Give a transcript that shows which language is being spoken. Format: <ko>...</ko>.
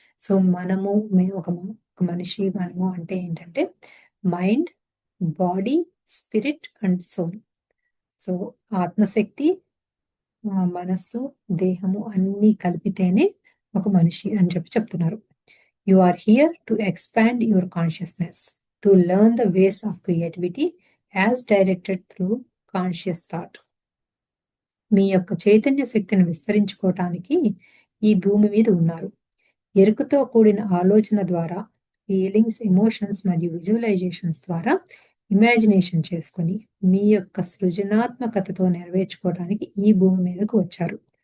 <te>So, ఒక మనిషి మనము అంటే ఏంటంటే mind, body, spirit and soul. So, ఆత్మశక్తి, మనస్సు, దేహము అన్నీ కలిపితేనే ఒక మనిషి అని చెప్తున్నారు.</te> <en>You are here to expand your consciousness, to learn the ways of creativity as directed through conscious thought.</en> <te>మీ యొక్క చైతన్య శక్తిని విస్తరించుకోవటానికి ఈ భూమి మీద ఉన్నారు. ఎరుకతో కూడిన ఆలోచన ద్వారా, ఫీలింగ్స్, ఎమోషన్స్ మరియు విజువలైజేషన్స్ ద్వారా ఇమాజినేషన్ చేసుకొని మీ యొక్క సృజనాత్మకతతో నెరవేర్చుకోవడానికి ఈ భూమి మీదకు వచ్చారు.</te>